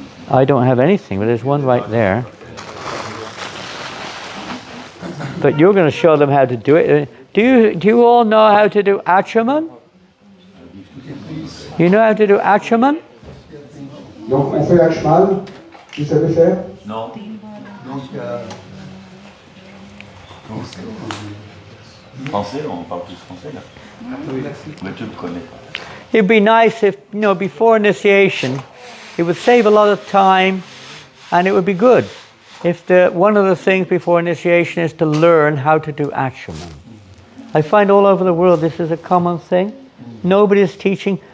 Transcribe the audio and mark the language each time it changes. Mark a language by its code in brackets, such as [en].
[en] I don't have anything, but there's one right there. But you're going to show them how to do it. Do you all know how to do Achaman? You know how to do Achaman? [fr] Donc on fait Ashman, vous savez faire? Non. Donc Français, on parle tous français là. Mais tu le connais pas. [en] It'd be nice if, before initiation, it would save a lot of time and it would be good. If one of the things before initiation is to learn how to do Achaman. I find all over the world this is a common thing. Nobody's teaching.